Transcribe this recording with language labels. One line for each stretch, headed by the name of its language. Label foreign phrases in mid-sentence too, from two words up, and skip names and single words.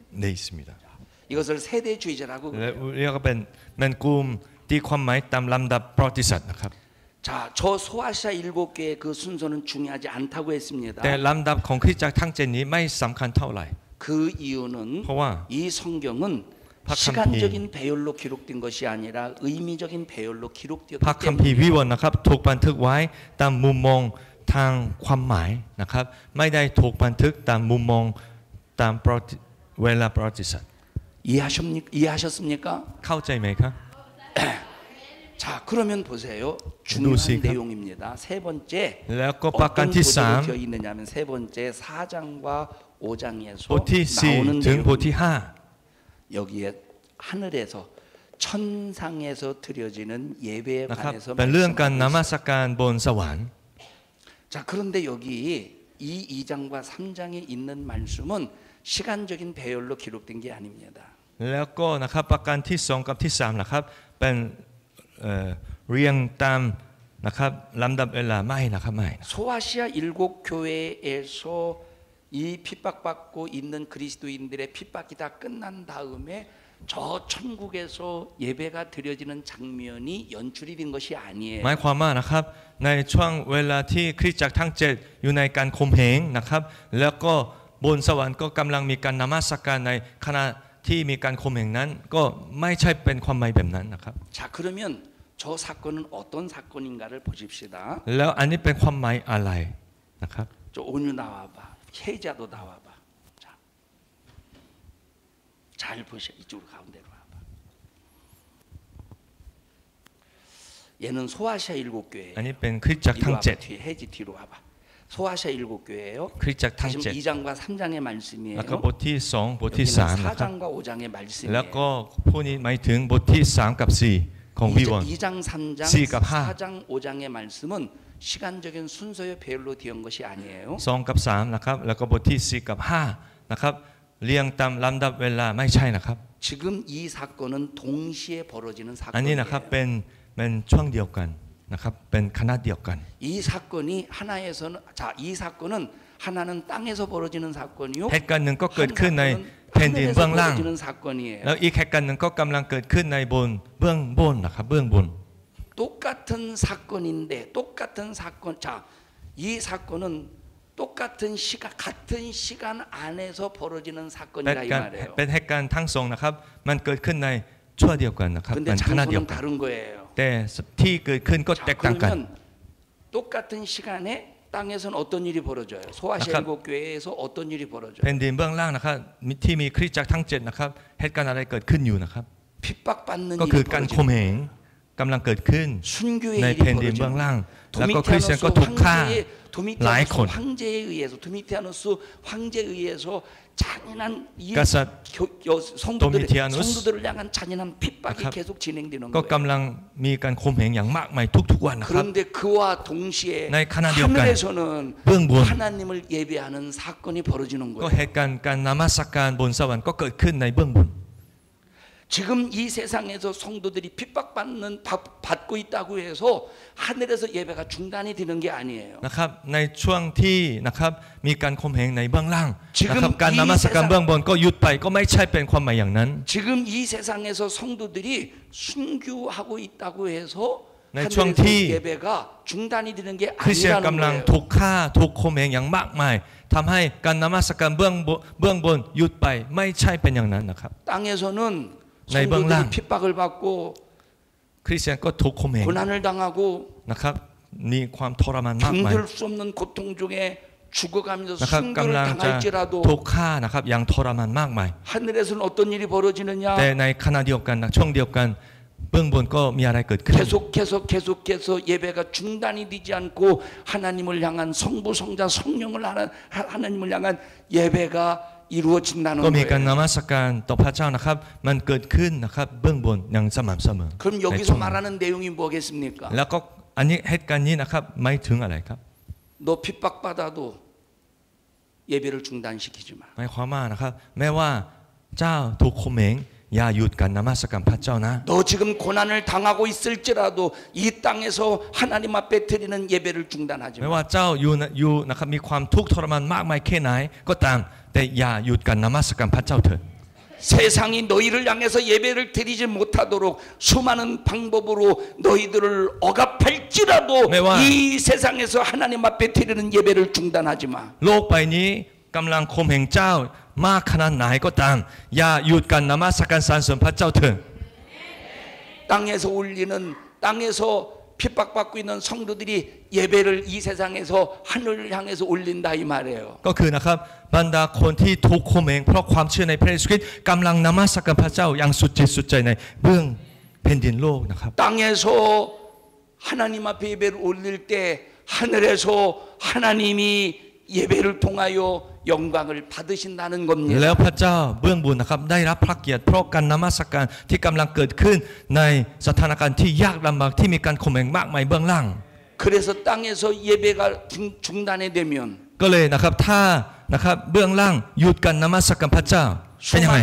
Korean: 네 있습니다. 이것을 세대주의자라고
Thai: และ
Korean: 그래요.
Thai: เรียกว่าเป็นกลุ่มที่ความหมายตามลำดับประวัติศาสตร์นะครับ
Korean: 자, 저 소아시아 7개의 그 순서는 중요하지 않다고 했습니다.
Thai: แต่ลำดับของคริสตจักรทั้ง7นี้ไม่สำคัญเท่าไหร่
Korean: 그 이유는
Thai: เพราะว่า
Korean: 이 성경은 박한피. 시간적인 배열로 기록된 것이 아니라 의미적인 배열로
Thai: พระ
Korean: 기록되었기
Thai: คัมภีร์
Korean: 때문에
Thai: วิวรณ์นะครับถูกบันทึกไว้ตามมุมมองทางความหมายนะครับไม่ได้ถูกบันทึกตามมุมมองตามเวลาประวัติศาสตร์
Korean: 이해하셨습니까?
Thai: เข้าใจไหมครับ
Korean: 자, 그러면 보세요. 중요한 누구십니까? 내용입니다. 세 번째
Thai: แล้วก็ประการ
Korean: 어떤
Thai: ที่
Korean: 구절로 되어 있느냐면 세 번째 4장과 5장에서
Thai: 3บทที่
Korean: 나오는
Thai: 4ถึงบทที่
Korean: 내용 여기에 하늘에서 천상에서 드려지는 예배에
Thai: 5 นะครับ
Korean: 관해서
Thai: เป็นเรื่องการน
Korean: 말씀하고
Thai: มัสการบนสวรรค์
Korean: 자, 그런데 여기 이 2장과 3장에 있는 말씀은 시간적인 배열로 기록된 게 아닙니다.
Thai: แล้วก็นะครับประการที่2กับที่3นะครับเป็นเรียงตามนะครับลำดับเวลาไม่นะครับไม่
Korean: 소아시아 7교회에서 이 핍박받고 있는 그리스도인들의 핍박이 다 끝난 다음에 저 천국에서 예배가 드려지는 장면이 연출이 된 것이 아니에요.
Thai: หมายความว่านะครับในช่วงเวลาที่คริสตจักรทั้ง7อยู่ในการข่มเหงนะครับแล้วก็บนสวรรค์ก็กำลังมีการนมัสการในขณะที่มีการข่มเหงนั้นก็ไม่ใช่เป็นความหมายแบบนั้นนะครับ
Korean: 자, 그러면 저 사건은 어떤 사건인가를 보십시다.
Thai: แล้วอันนี้เป็นความหมายอะไรนะครับ
Korean: 저 온유 나와봐. 혜자도 나와봐. 자, 잘 보셔. 이쪽으로 가운데로 와봐. 얘는 소아시아 7교회예요.
Thai: อันนี้เป็นคริสตจักร
Korean: 이리
Thai: ทั้ง
Korean: 와봐.
Thai: 7
Korean: 뒤에 혜지 뒤로 와봐. 소아시아 7교회예요.
Thai: คริสตจักรทั้ง
Korean: 지금
Thai: 7
Korean: 2장과 3장의 말씀이에요.
Thai: แล้วก็บทที่2บทที่
Korean: 여기는
Thai: 3นะครับ
Korean: 4장과 5장의
Thai: แล้ว
Korean: 말씀이에요.
Thai: ก็ผู้นี้หมายถึงบทที่3กับ4ของวิวรณ์
Korean: 2장, 3장,
Thai: 4 กับ5
Korean: 4장, 5장의 말씀은 시간적인 순서의 배열로 되어 온 것이 아니에요.
Thai: 2 กับ3นะครับแล้วก็บทที่4กับ5นะครับเรียงตามลำดับเวลาไม่ใช่นะครับ
Korean: 지금 이 사건은 동시에 벌어지는
Thai: อันนี้นะครับ
Korean: 사건이에요.
Thai: เป็นช่วงเดียวกันนะครับเป็นคณะเดียวกัน
Korean: 이 사건이 하나에서는 자, 이 사건은 하나는 땅에서 벌어지는 사건이요.
Thai: เหตุการณ์หนึ่งก็เกิด
Korean: 한
Thai: ขึ้นใน
Korean: 사건은
Thai: แผ่นดิน
Korean: 하늘에서
Thai: เบื้องล่าง
Korean: 벌어지는 사건이에요.
Thai: แล้วอีกเหตุการณ์หนึ่งก็กำลังเกิดขึ้นในเบื้องบนนะครับเบื้องบน
Korean: 똑같은 사건인데 똑같은 사건. 자, 이 사건은 똑같은 시간 같은 시간 안에서 벌어지는
Thai: เป็น
Korean: 사건이라 이
Thai: การ
Korean: 말이에요.
Thai: เป็นเหตุการณ์ทั้งสองนะครับมันเกิดขึ้นในช่วงเดียวกันนะครับ
Korean: 근데
Thai: เป็นคณะเดียว
Korean: 장소는
Thai: กัน
Korean: 다른 거예요.
Thai: แต่ที่เกิดขึ้นก็
Korean: 자,
Thai: แตกต่างกัน
Korean: 그러면 똑같은 시간에 땅에서는 어떤 일이 벌어져요? 소아시아 아까 7교회에서 어떤 일이 벌어져요?
Thai: แผ่นดินเบื้องล่างนะครับที่มีคริสตจักรทั้ง7นะครับเหตุการณ์อะไรเกิดขึ้นอยู่นะครับ
Korean: 핍박받는
Thai: ก็คือ
Korean: 일이
Thai: การข่ม
Korean: 벌어지고
Thai: เหงกำลังเกิดขึ้น
Korean: 순교의
Thai: ใน
Korean: 일이
Thai: แผ่นดินเบื้อง
Korean: 벌어지고
Thai: ล่างแล้วก็คริสเตียนก็ถูกฆ่า หลายคน
Korean: 황제에 의해서 도미티아누스 황제에 의해서 잔인한 이
Thai: กษัตริย์ 도미티아누스
Korean: 성도들을 향한 잔인한 핍박이
Thai: นะครับ
Korean: 계속 진행되는
Thai: ก็
Korean: 거예요.
Thai: กำลังมีการข่มเหงอย่างมากมายทุกๆวันนะครับ
Korean: 그런데 그와 동시에 네, 가나디오간. 하늘에서는
Thai: บื้องบน
Korean: 하나님을 예배하는 사건이 벌어지는
Thai: ก็
Korean: 거예요.
Thai: เหตุการณ์การนมัสการบนสวรรค์ก็เกิดขึ้นในเบื้องบน
Korean: 지금 이 세상에서 성도들이 받고 있다고 해서 하늘에서 예배가 중단이 되는 게 아니에요.
Thai: นะครับในช่วงที่นะครับมีการข่มเหงในเบื้องล่าง
Korean: 지금
Thai: นะครับการนมัสการ
Korean: 이 세상
Thai: เบื้องบนก็หยุดไปก็ไม่ใช่เป็นความหมายอย่างนั้น
Korean: 지금 이 세상에서 성도들이 순교하고 있다고 해서 네, 하늘에서 중앙티. 예배가 중단이 되는 게
Thai: คริสเตียน
Korean: 아니라는
Thai: กำลัง
Korean: 거예요.
Thai: ถูกฆ่าถูกข่มเหงอย่างมากมายทำให้การนมัสการเบื้องบนหยุดไปไม่ใช่เป็นอย่างนั้นนะครับ
Korean: 땅에서는 네, 성도들이 방. 핍박을 받고
Thai: คริสเตียนก็ถูกข่มเหง
Korean: 고난을 당하고
Thai: นะครับมีความทรมานมากมาย
Korean: 견딜 수 없는 고통 중에 죽어가면서
Thai: นะครับ
Korean: 순교를
Thai: กำลังจะ
Korean: 당할지라도
Thai: ถูกฆ่านะครับอย่างทรมานมากมาย
Korean: 하늘에서는 어떤 일이 벌어지느냐
Thai: แต่ในขณะเดียวกันนะช่วงเดียวกันเบื้องบนก็มีอะไรเกิดขึ้น
Korean: 계속해서 예배가 중단이 되지 않고 하나님을 향한 성부 성자 성령을 하나님을 향한 예배가 이루어진다는
Thai: ก็มีการน
Korean: 거예요.
Thai: มัสการต่อพระเจ้านะครับมันเกิดขึ้นนะครับเบื้องบนอย่างสม่ำเสมอ
Korean: 그럼
Thai: ใน
Korean: 여기서
Thai: ช่วงนั้น
Korean: 말하는 내용이 뭐겠습니까?
Thai: แล้วก็อันนี้เหตุการณ์นี้นะครับไม่ถึงอะไรครับ
Korean: 너 핍박받아도 예배를 중단시키지 마.
Thai: หมายความว่านะครับแม้ว่าเจ้าถูกข่มเหงอย่าหยุดการนมัสการพระเจ้านะ
Korean: 너 지금 고난을 당하고 있을지라도 이 땅에서 하나님 앞에 드리는 예배를 중단하지
Thai: ไม่
Korean: 마.
Thai: ว่าเจ้าอยู่นะครับมีความทุกข์ทรมานมากมายแค่ไหนก็ตามแต่อย่าหยุดการนมัสการพระเจ้าเถิด
Korean: 세상이 너희를 향해서 예배를 드리지 못하도록 수많은 방법으로 너희들을 억압할지라도 매와. 이 세상에서 하나님 앞에 드리는 예배를 중단하지 마.
Thai: โลกใบนี้กำลังข่มเหงเจ้ามากขนาดไหนก็ตามอย่าหยุดการนมัสการสรรเสริญพระเจ้าเถิด
Korean: 땅에서 올리는 땅에서 핍박받고 있는 성도들이 예배를 이 세상에서 하늘을 향해서 올린다 이 말이에요.
Thai: ก็คือนะครับบรรดาคนที่ถูกข่มเหงเพราะความเชื่อในพระเยซูคริสต์กำลังนมัสการพระเจ้าอย่างสุดจิตสุดใจในเบื้องแผ่นดินโลกนะครับ
Korean: 땅에서 하나님 앞에 예배를 올릴 때 하늘에서 하나님이 예배를 통하여 영광을 받으신다는
Thai: แล้ว
Korean: 겁니다.
Thai: พระเจ้าเบื้องบนนะครับได้รับพระเกียรติเพราะการนมัสการที่กำลังเกิดขึ้นในสถานการณ์ที่ยากลำบากที่มีการข่มเหงมากมายเบื้องล่าง
Korean: 그래서 땅에서 예배가 중단이 되면
Thai: ก็เลยนะครับถ้านะครับเบื้องล่างหยุดการนมัสการพระเจ้าเป็นยังไง